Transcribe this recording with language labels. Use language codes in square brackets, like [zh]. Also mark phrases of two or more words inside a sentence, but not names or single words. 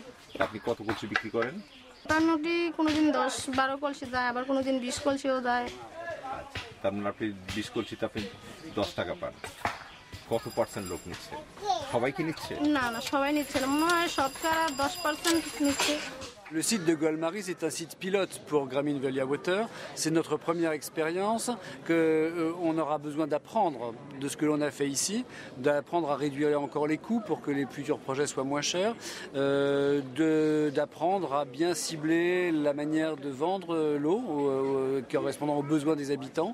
[bn] আপনি কত কলসি বিক্রি করেন মোটামুটি কোনোদিন 10-12 কলসি যায় আবার কোনোদিন 20 কলসিও যায় তার মানে আপনি 20 কলসিতে আপনি 10 টাকা পান কত পার্সেন্ট লোক নিচ্ছে সবাই কি নিচ্ছে না না সবাই নিচ্ছে না মনে হয় শতকরা 10% নিচ্ছে [fr] Le site de Goal-Marie, c'est un site pilote pour Grameen Veolia Water. C'est notre première expérience qu'on aura besoin d'apprendre de ce que l'on a fait ici, d'apprendre à réduire encore les coûts pour que les futurs projets soient moins chers, d'apprendre à bien cibler la manière de vendre l'eau correspondant aux besoins des habitants.